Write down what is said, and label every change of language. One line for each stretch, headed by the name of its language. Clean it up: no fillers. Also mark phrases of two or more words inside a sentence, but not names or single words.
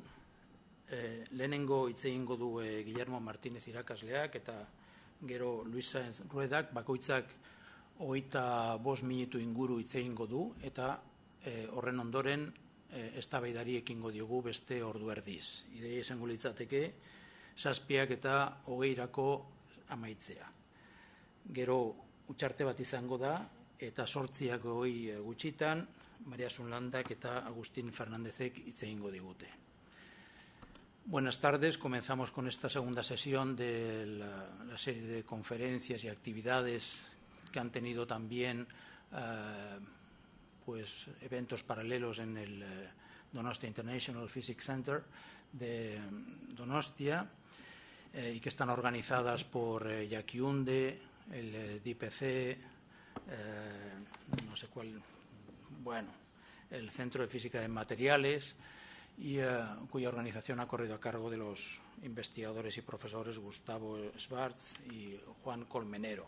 Basque: Lehenengo hitz egingo du Guillermo Martínez irakasleak eta gero Luis Sáenz Ruedak bakoitzak 25 minutu inguru hitz egingo du eta horren ondoren eztabaidari ekingo diogu beste ordu erdiz. Ideia izango litzateke 7 eta 20 amaitzea. Gero utxarte bat izango da eta 8 gutxitan Maria Sunlandak eta Agustín Fernándezek hitz egingo digute.
Spanish: Buenas tardes. Comenzamos con esta segunda sesión de la serie de conferencias y actividades que han tenido también eventos paralelos en el Donostia International Physics Center de Donostia y que están organizadas por Yakiunde, el DIPC, no sé cuál, bueno, el Centro de Física de Materiales, y cuya organización ha corrido a cargo de los investigadores y profesores Gustavo Schwartz y Juan Colmenero.